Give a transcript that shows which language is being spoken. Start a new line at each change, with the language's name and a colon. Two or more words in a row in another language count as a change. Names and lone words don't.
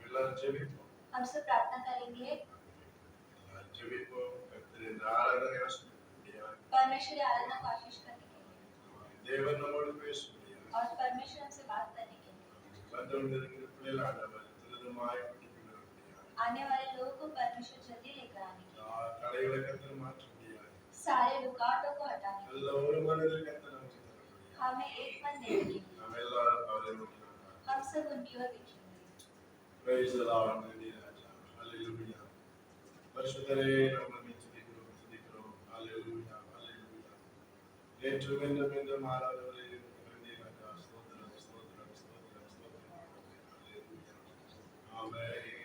Tamil: ஜெபிப்போம்.
Hindi: हम सब प्रार्थना करेंगे।
Tamil: ஜெபிப்போம். கர்த்தர் இந்த ஆராதனை ஆசீர்வதிப்பார்.
Hindi: परमेश्वर की आराधना को आशीष करने के लिए
Tamil: தேவன் நம்மோடு பேசுகிறார்.
Hindi: और परमेश्वर हमसे बात करने के लिए
Tamil: வந்தவர்களுக்கு பிள்ளைகள் ஆண்டவர் துரிதமாய் பிடிக்கிறார்.
Hindi: आने वाले लोगों को परमेश्वर जल्दी लेकर आने के लिए
Tamil: தடைகளை கர்த்தர் மாற்ற முடியாது.
Hindi: सारे रुकावटों को हटाने के
Tamil: நல்ல ஒரு மனதில் கர்த்தர் நமக்கு தருகிறார்.
Hindi: हमें एक मन देने के लिए
Tamil: நாம் எல்லாரும் அவரை நோக்கி பார்ப்போம்.
Hindi: हम सब उनकी ओर देखेंगे।
English: Praise the Lord.
Tamil: நன்றி ராஜா. Hallelujah. பரிசுத்தரே நம்மை துதிக்கிறோம்.
English: Hallelujah. Hallelujah.
Tamil: நேற்றும் இன்றும் என்றும் மாறாதவரே நன்றி ராஜா. ஸ்தோத்திரம் ஸ்தோத்திரம் ஸ்தோத்திரம் ஸ்தோத்திரம். Hallelujah. ஆமென்.